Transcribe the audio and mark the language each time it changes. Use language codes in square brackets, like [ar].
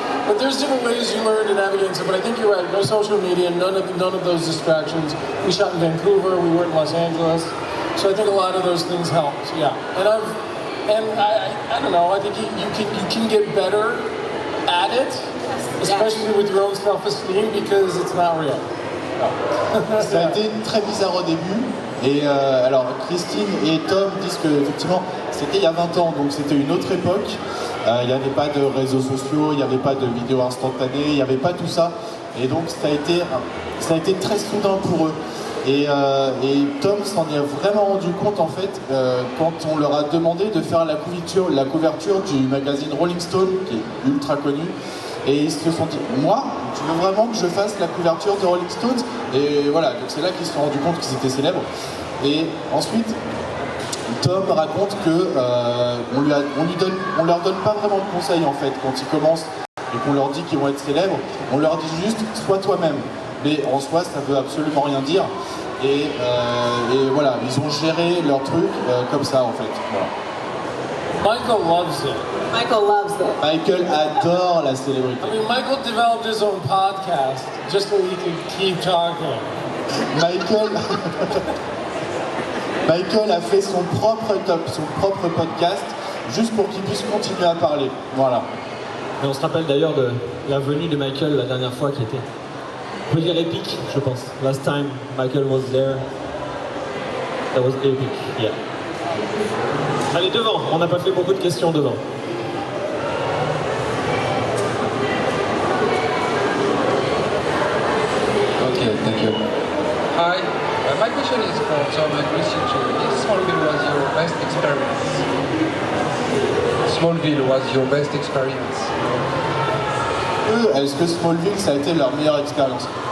[en] But there's different ways you learn to navigate it. But I think you're right. No social media, none of those distractions. We shot in Vancouver. We were in Los Angeles. So I think a lot of those things helped. Yeah. And I don't know. I think you can get better at it, especially with your own self-esteem, because it's not real. No. [fr] Ça a été très bizarre au début. Et alors Christine et Tom disent que effectivement c'était il y a 20 ans, donc c'était une autre époque. Il n'y avait pas de réseaux sociaux, il n'y avait pas de vidéos instantanées, il n'y avait pas tout ça. Et donc ça a été très soudain pour eux. Et Tom s'en est vraiment rendu compte en fait quand on leur a demandé de faire la couverture du magazine Rolling Stone, qui est ultra connu. Et ils se sont dit, moi, tu veux vraiment que je fasse la couverture de Rolling Stones? Et voilà, donc c'est là qu'ils se sont rendus compte qu'ils étaient célèbres. Et ensuite, Tom raconte que on leur donne pas vraiment de conseils en fait quand ils commencent et qu'on leur dit qu'ils vont être célèbres. On leur dit juste, sois toi-même. Mais en soi, ça veut absolument rien dire. et voilà, ils ont géré leur truc comme ça en fait. Voilà. [en] Michael loves it. Michael loves it. [fr] Michael adore la célébrité. [en] I mean, Michael developed his own podcast just so he could keep talking. [fr] Michael a fait son propre podcast juste pour qu'il puisse continuer à parler. Voilà. Et on se rappelle d'ailleurs de la venue de Michael la dernière fois qui était, on peut dire épique, je pense. [en] Last time Michael was there, that was epic, yeah. [fr] Allez, devant, on n'a pas fait beaucoup de questions devant. [en] Okay, thank you. Hi, my question is for Tom and researcher. If Smallville was your best experience? Smallville was your best experience? [fr] Eux, est-ce que Smallville, ça a été leur meilleure expérience?